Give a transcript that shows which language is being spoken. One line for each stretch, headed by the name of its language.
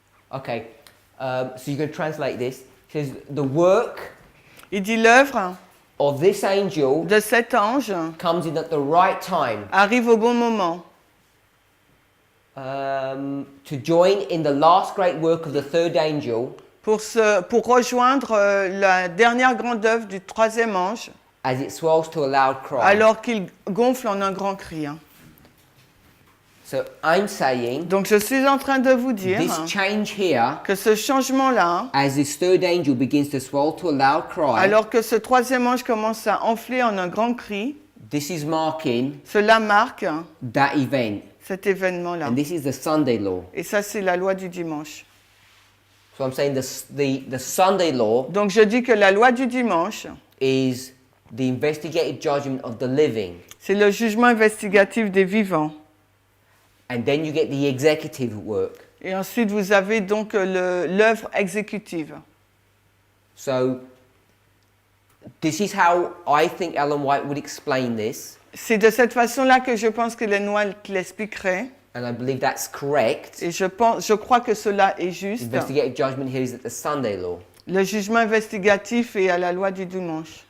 English: Okay, so you're going to translate this. It says, the work
French: il dit l'œuvre
English: of this angel
French: de cet ange
English: comes in at the right time
French: arrive au bon moment
English: to join in the last great work of the third angel
French: pour rejoindre la dernière grande œuvre du troisième ange
English: as it swells to a loud cry.
French: alors qu'il gonfle en un grand cri.
English: So I'm saying
French: Donc je suis en train de vous dire
English: this change here,
French: que ce changement-là,
English: as this third angel begins to swell to a loud cry,
French: alors que ce troisième ange commence à enfler en un grand cri,
English: this is marking
French: cela marque
English: that event.
French: cet événement-là.
English: And this is the Sunday law.
French: Et ça, c'est la loi du dimanche.
English: So I'm saying the Sunday law
French: Donc je dis que la loi du dimanche,
English: is the investigative judgment of the living.
French: c'est le jugement investigatif des vivants.
English: And then you get the executive work.
French: Et ensuite, vous avez donc l'œuvre exécutive.
English: So this is how I think Ellen White would explain this.
French: C'est de cette façon-là que je pense que Ellen White l'expliquerait.
English: And I believe that's correct.
French: Et je crois que cela est juste.
English: Investigative judgment here is at the Sunday law.
French: Le jugement investigatif est à la loi du dimanche.